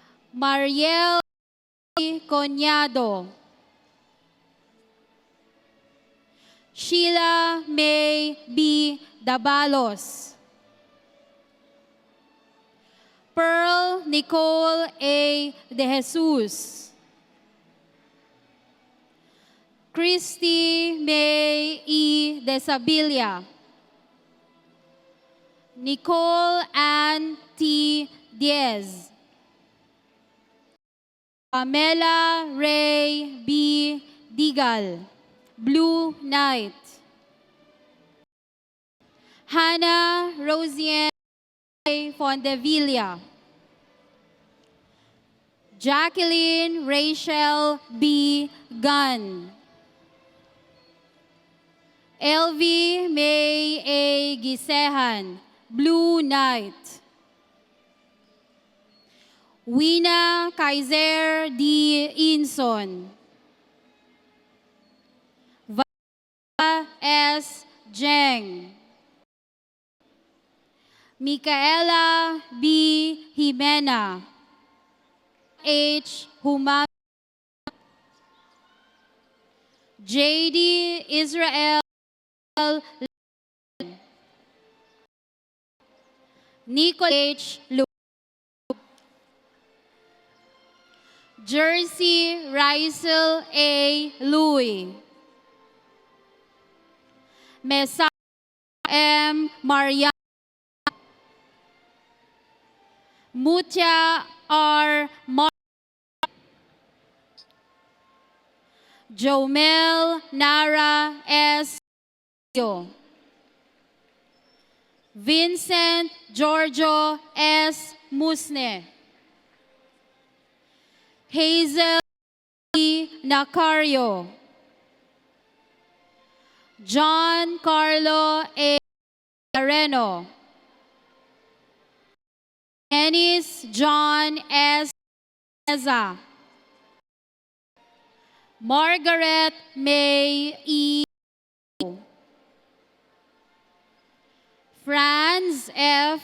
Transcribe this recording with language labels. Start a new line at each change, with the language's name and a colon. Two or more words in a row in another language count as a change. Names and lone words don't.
English: Mariel Conyado. Sheila May B. Dabalos. Pearl Nicole A. De Jesus. Christy May E. Desabilia. Nicole Ann T. Diaz. Pamela Ray B. Digal. Blue Knight. Hannah Rosienne Fondevilla. Jacqueline Rachel B. Gunn. Elvie May A. Gisehan, Blue Knight. Wina Kaiser D. Inson. Vanessa S. Jeng. Micaela B. Jimena. H. Humam. J.D. Israel Nicole H. Lu. Jersey Rysel A. Louis. Mesa M. Maria. Mutia R. Mar. Jomel Nara S. Vincent Giorgio S. Musne. Hazel E. Nacario. John Carlo A. Areno. Dennis John S. Eza. Margaret May E. Franz F.